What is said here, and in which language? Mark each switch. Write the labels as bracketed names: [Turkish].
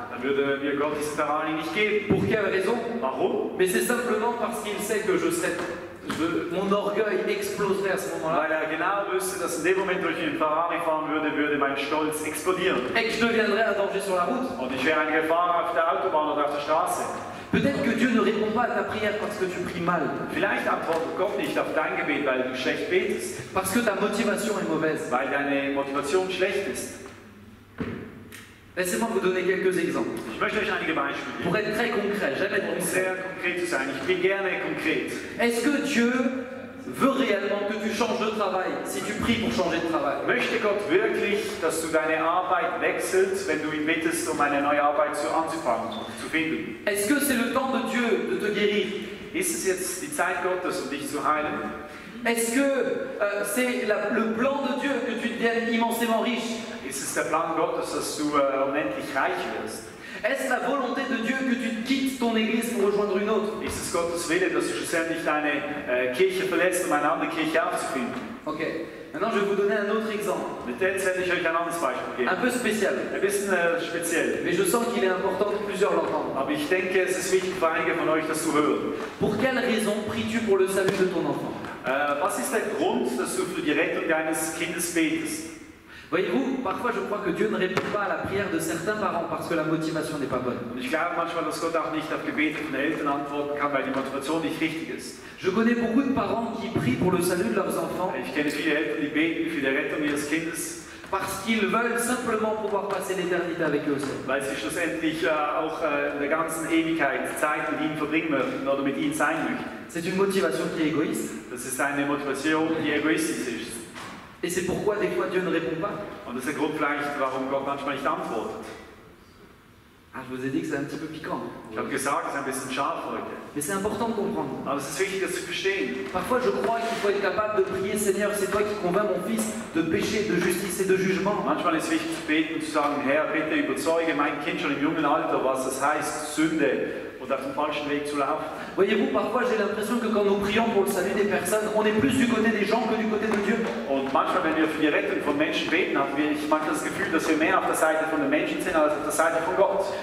[German] dann würde mir Gott diesen Ferrari nicht geben. [French] Pour quelle raison? [German] Warum? [French] Mais c'est simplement parce qu'il sait que mon orgueil exploserait à ce moment-là. [German] Weil er genau wüsste, dass in dem Moment, wo ich in den Ferrari fahren würde, würde mein Stolz explodieren. [French] Et que je deviendrais un danger sur la route. [German] Und ich wäre eine Gefahr auf der Autobahn oder auf der Straße. [French] Peut-être que Dieu ne répond pas à ta prière parce que tu pries mal. [German] Vielleicht antwortet Gott nicht auf dein Gebet, weil du schlecht betest, [French] Parce que ta motivation est mauvaise. [German] weil deine Motivation schlecht ist. [French] Laissez-moi vous donner quelques exemples. [German] Ich möchte euch einige Beispiele [French] Pour [German] geben, [French] être très concret, j'aime être [German] um [French] concret. [German] sehr konkret zu sein. Ich bin gerne konkret. [French] Est-ce que Dieu veut réellement que tu changes de travail si tu pries pour changer de travail? [German] Möchte Gott wirklich, dass du deine Arbeit wechselst, wenn du ihn bittest, um eine neue Arbeit anzufangen, zu finden? [French] Est-ce que c'est le temps de Dieu de te guérir? [German] Ist es jetzt die Zeit Gottes, um dich zu heilen? [French] Est-ce que c'est le plan de Dieu que tu deviennes immensément riche? [German] Ist es der Plan Gottes, dass du unendlich reich wirst? [French] Est-ce la volonté de Dieu que tu quittes ton église pour rejoindre une autre? [German] Ist es Gottes Wille, dass du schlussendlich deine Kirche verlässt, um eine andere Kirche aufzufinden? Ok. [French] Maintenant, je vais vous donner un autre exemple, [German] Mit jetzt hätte ich euch ein anderes Beispiel geben. [French] peu spécial. [German] Ein bisschen speziell. [French] Mais je sens qu'il est important que plusieurs l'entendent. [German] Aber ich denke, es ist wichtig für einige von euch, das zu hören. [French] Pour quelle raison pries-tu pour le salut de ton enfant? [German] Was ist der Grund, dass du für die Rettung deines Kindes betest? [French] Voyez-vous, parfois je crois que Dieu ne répond pas à la prière de certains parents parce que la motivation n'est pas bonne. [German] Und ich glaube manchmal, dass Gott auch nicht auf Gebete von Eltern antworten kann, weil die Motivation nicht richtig ist. [French] Je connais beaucoup de parents qui prient pour le salut de leurs enfants [German] Ich kenne viele Eltern, die beten für die Rettung ihres Kindes, [French] parce qu'ils veulent simplement pouvoir passer l'éternité avec eux seuls. [German] weil sie schlussendlich auch in der ganzen Ewigkeit Zeit mit ihnen verbringen möchten oder mit ihnen sein möchten. [French] C'est une motivation qui est égoïste [German] Das ist eine Motivation, die egoistisch ist. [French] et c'est pourquoi des fois Dieu ne répond pas. [German] Und das ist der Grund vielleicht, warum Gott manchmal nicht antwortet. [French] Ah, je vous ai dit que c'est un petit peu piquant. [German] Ich habe gesagt, es ist ein bisschen scharf heute. [French] Mais c'est important de comprendre. [German] Aber es ist wichtig, das zu verstehen. [French] Parfois je crois qu'il faut être capable de prier, Seigneur, c'est toi qui convaincs mon fils de péché, de justice et de jugement. [German] Manchmal ist es wichtig zu beten und zu sagen, Herr, bitte überzeuge mein Kind schon im jungen Alter, was es heißt, Sünde oder auf dem falschen Weg zu laufen. [French] Voyez-vous, parfois j'ai l'impression que quand nous prions pour le salut des personnes, on est plus du côté des gens que du côté de Dieu. [German] Und manchmal, wenn wir für die Rettung von Menschen beten, haben wir manchmal das Gefühl, dass wir mehr auf der Seite von den Menschen sind als auf der Seite von Gott.